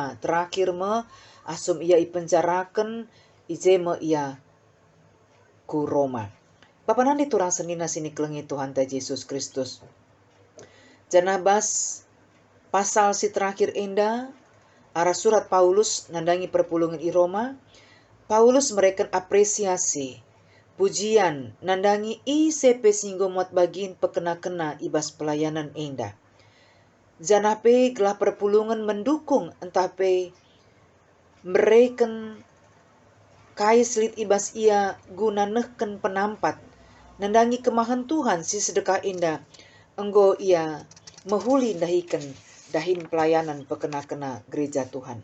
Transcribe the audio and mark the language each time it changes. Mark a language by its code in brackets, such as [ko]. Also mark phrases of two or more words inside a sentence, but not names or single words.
[btx] Terakhir me asum ia ipenjarakan ije me ia ku Roma. Bapak nandi turang senina sini kelengi Tuhan ta Yesus Kristus. Jana bas pasal si terakhir enda arah surat Paulus nandangi perpulungan i Roma. Paulus mereka [id] apresiasi pujian [btx] nandangi i sepe singgo muat bagin pekena-kena ibas pelayanan enda. Janape gelah perpulungan mendukung entape mereken kai selit ibas ia guna nehken penampat nandangi kemahan Tuhan si sedekah enda enggo ia mehuli dahikan dahin pelayanan pekena-kena gereja Tuhan.